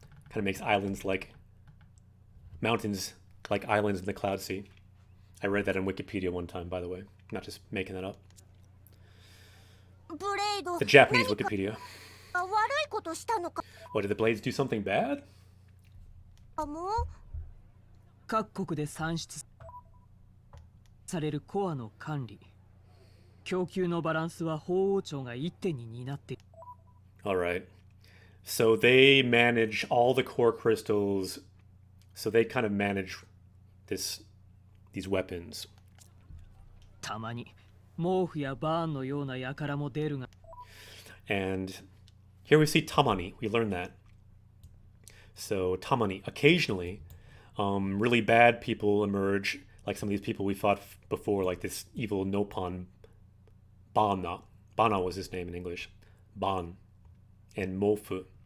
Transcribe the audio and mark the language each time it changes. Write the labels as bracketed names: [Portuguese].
[English] Kind of makes islands like mountains like islands in the cloud sea. I read that on Wikipedia one time, by the way. I'm not just making that up. [Japanese] ブレイド [English] The Japanese Wikipedia. [Japanese] 悪いことしたのか [English] What, did the blades do something bad? [Japanese] もう各国で産出されるコアの管理供給のバランスは法王朝が一手に担っている [English] Alright. So they manage all the core crystals. So they kind of manage these weapons. [Japanese] たまに毛布やバーンのような輩も出るが [English] And here we see tamani. We learn that. So tamani, occasionally, really bad people emerge, like some of these people we fought before, like this evil Nopon Bana. Bana was his name in English. Ban. And Mofu.